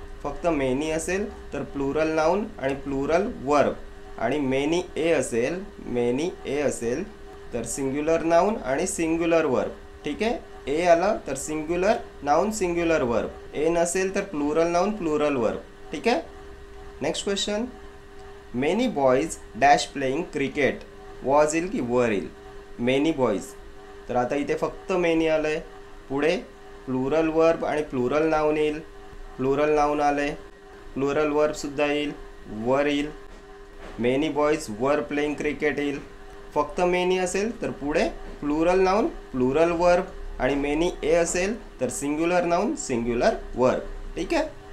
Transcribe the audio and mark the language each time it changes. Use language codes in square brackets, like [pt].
[mr] फक्त मेनी असेल तर प्लुरल नाऊन आणि प्लुरल वर्ब, आणि मेनी ए असेल, मेनी ए असेल तर सिंग्युलर नाऊन आणि सिंग्युलर वर्ब. ठीक आहे. ए आलं तर सिंग्युलर नाऊन सिंग्युलर वर्ब, ए नसेल तर प्लुरल नाऊन प्लुरल वर्ब. ठीक आहे. [en] Next question, many boys dash playing cricket. [mr] Was येईल की वर येईल? Many boys. तर आता इथे फक्त मेनी आलं आहे, पुढे प्लुरल वर्ब आणि प्लुरल नाऊन येईल. प्लुरल नाऊन आलं आहे, प्लुरल वर्बसुद्धा येईल, वर येईल. [en] many boys were playing cricket [mr] येईल. फक्त मेनी असेल तर पुढे प्लुरल नाऊन प्लुरल वर्ब, आणि मेनी ए असेल तर सिंग्युलर नाऊन सिंग्युलर वर्ब. ठीक आहे.